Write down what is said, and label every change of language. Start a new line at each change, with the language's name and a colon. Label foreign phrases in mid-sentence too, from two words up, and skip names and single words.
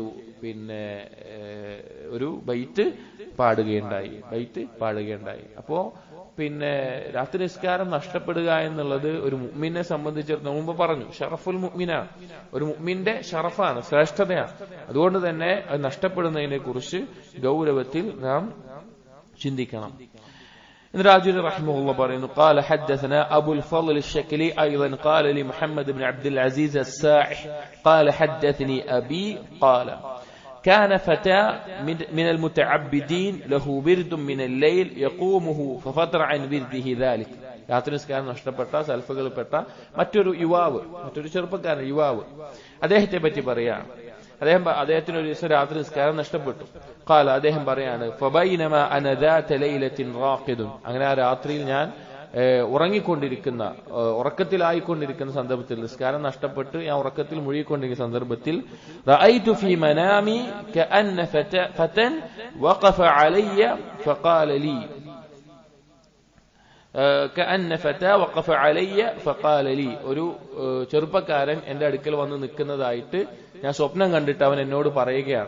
Malayalam: പിന്നെ ഒരു ബൈറ്റ് പാടുകയുണ്ടായി. അപ്പോ പിന്നെ രാത്രി നിസ്കാരം നഷ്ടപ്പെടുക എന്നുള്ളത് ഒരു മുഅ്മിനെ സംബന്ധിച്ചിടത്തോളം മുമ്പ് പറഞ്ഞു, ഷറഫുൽ മുഅ്മിനാണ്, ഒരു മുഅ്മിന്റെ ഷറഫാണ്, ശ്രേഷ്ഠതയാണ്. അതുകൊണ്ട് തന്നെ അത് നഷ്ടപ്പെടുന്നതിനെ കുറിച്ച് ഗൗരവത്തിൽ നാം ചിന്തിക്കണം.
Arabic: راجل رحمه الله പറയുന്നു, قال حدثنا أبو الفضل الشكلي أيضا قال لي محمد بن عبد العزيز السائح قال حدثني أبي قال كان فتى من المتعبدين له ورد من الليل يقومه ففتر عن ورده ذلك.
Malayalam: രാത്രി നിസ്കാരം നഷ്ടപ്പെട്ട സൽഫകളിൽപ്പെട്ട മറ്റൊരു ചെറുപ്പക്കാരൻ യുവാവ്, അദ്ദേഹത്തെ പറ്റി പറയാണ്. അദ്ദേഹത്തിന് ഒരു ദിവസം രാത്രി നിസ്കാരം നഷ്ടപ്പെട്ടു. ഖാല, അദ്ദേഹം പറയാണ്,
Arabic: فبينما أنا ذات ليلة راقد.
Malayalam: അങ്ങനെ ആ രാത്രിയിൽ ഞാൻ ഉറക്കത്തിലായിക്കൊണ്ടിരിക്കുന്ന സന്ദർഭത്തിൽ, നിസ്കാരം നഷ്ടപ്പെട്ട് ഞാൻ ഉറക്കത്തിൽ മുഴുകിക്കൊണ്ടിരിക്കുന്ന സന്ദർഭത്തിൽ,
Arabic: رأيت في منامي كأن فتى وقف علي فقال لي
Malayalam: ഒരു ചെറുപ്പക്കാരൻ എന്റെ അടുക്കൽ വന്ന് നിൽക്കുന്നതായിട്ട് ഞാൻ സ്വപ്നം കണ്ടിട്ട് അവൻ എന്നോട് പറയുകയാണ്.